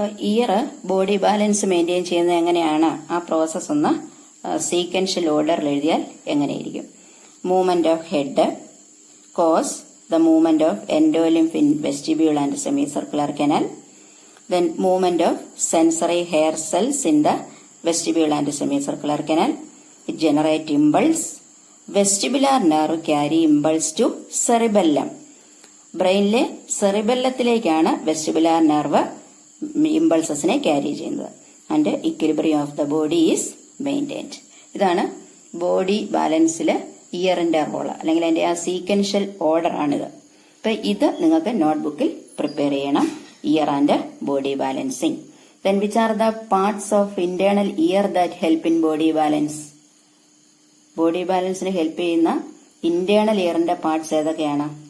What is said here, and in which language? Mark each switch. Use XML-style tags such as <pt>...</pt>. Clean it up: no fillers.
<ml>Year body balance maintain ചെയ്യുന്നത് എങ്ങനെയാണ്, ആ പ്രോസസ് ഒന്ന് സീക്വൻഷ്യൽ ഓർഡറിൽ എഴുതിയാൽ എങ്ങനെയിരിക്കും?</ml> <en>Movement of head cause the movement of endolymph in vestibule and semi circular canal. Then movement of sensory hair cells in the vestibule and semicircular canal. It generate impulse. Vestibular nerve carry impulse to cerebellum.</en> <ml>ബ്രെയിനിലെ സെറിബെല്ലത്തിലേക്കാണ് vestibular nerve ഇമ്പൾസസിനെ carry ചെയ്യുന്നത്.</ml> <en>And equilibrium of the body is maintained.</en> <ml>ഇതാണ് body ബാലൻസിൽ ഇയറിന്റെ role, അല്ലെങ്കിൽ അതിന്റെ ആ sequential order ആണിത്. അപ്പൊ ഇത് നിങ്ങൾക്ക് നോട്ട്ബുക്കിൽ prepare ചെയ്യണം.</ml> <en>Ear and body balancing. Then which are the parts of internal ear that help in body balance?</en> <ml>Body balance ne help ചെയ്യുന്ന internal earന്റെ parts ഏതൊക്കെയാണ്?</ml>